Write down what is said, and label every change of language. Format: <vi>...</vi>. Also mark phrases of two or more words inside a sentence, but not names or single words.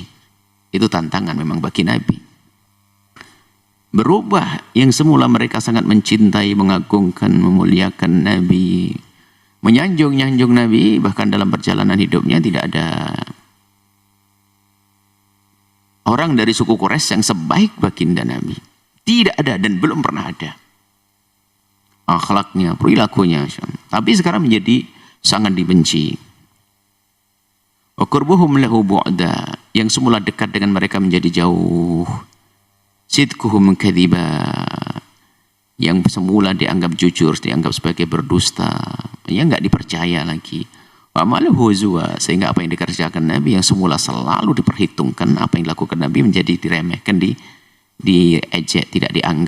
<id>Itu tantangan memang bagi Nabi. Berubah, yang semula mereka sangat mencintai, mengagungkan, memuliakan Nabi, menyanjung-nyanjung Nabi, bahkan dalam perjalanan hidupnya tidak ada orang dari suku Quraisy yang sebaik baginda Nabi. Tidak ada dan belum pernah ada. Akhlaknya, perilakunya. Tapi sekarang menjadi sangat dibenci.</id> <ar>وقربهم له بعدا,</ar> <id>yang semula dekat dengan mereka menjadi jauh.</id> <ar>صدقهم كذبا,</ar> <id>yang semula dianggap jujur, dianggap sebagai berdusta, ya enggak dipercaya lagi.</id> <ar>وماله هزوا,</ar> <id>sehingga apa yang dikerjakan Nabi yang semula selalu diperhitungkan, apa yang dilakukan Nabi menjadi diremehkan, diejek, tidak dianggap.</id>